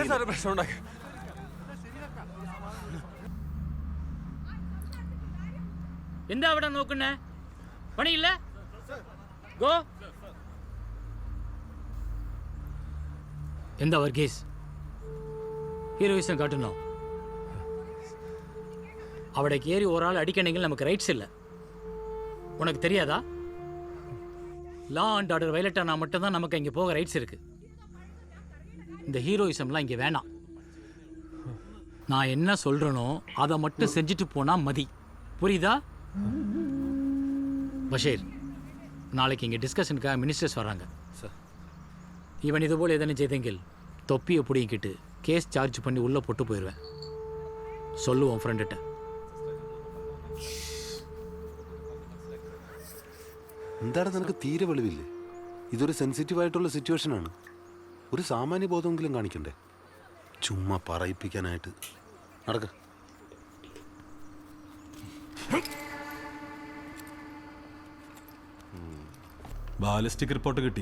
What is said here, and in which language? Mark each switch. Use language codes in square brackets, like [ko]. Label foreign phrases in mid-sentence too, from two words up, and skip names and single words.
[ml] എന്താ അവിടെ നോക്കുന്നേ? പണിയില്ല? ഗോ. എന്താ വർഗീസ് ഹീറോയിസം കാട്ടുന്നോ? അവിടെ കയറി ഒരാൾ അടിക്കണമെങ്കിൽ നമുക്ക് റൈറ്റ്സ് இல்லை. [ta] உனக்கு தெரியாதா? [en] law and order violate [ta] ஆனால் மட்டும்தான் நமக்கு இங்கே போக ரைட்ஸ் இருக்கு. இந்த ஹீரோயிசம்லாம் இங்கே வேணாம். நான் என்ன சொல்கிறேனோ அதை மட்டும் செஞ்சுட்டு போனால் மதி. புரியுதா? பஷீர், நாளைக்கு இங்கே டிஸ்கஷனுக்காக மினிஸ்டர்ஸ் வராங்க. இவன் இதுபோல் எதனா செய்தெங்கில் தொப்பியை பிடிங்கிட்டு [en] case charge [ta] பண்ணி உள்ளே போட்டு போயிடுவேன். சொல்லுவோம் ஃப்ரெண்டுகிட்ட. [ml] എന്താണ് നിനക്ക് തീരെ വെളിവില്ലേ? ഇതൊരു സെൻസിറ്റീവായിട്ടുള്ള സിറ്റുവേഷനാണ്. ഒരു സാമാന്യ ബോധമെങ്കിലും കാണിക്കണ്ടേ? ചുമ്മാ പറയിപ്പിക്കാനായിട്ട് നടക്ക. [en] ballistic report [ml] കിട്ടി.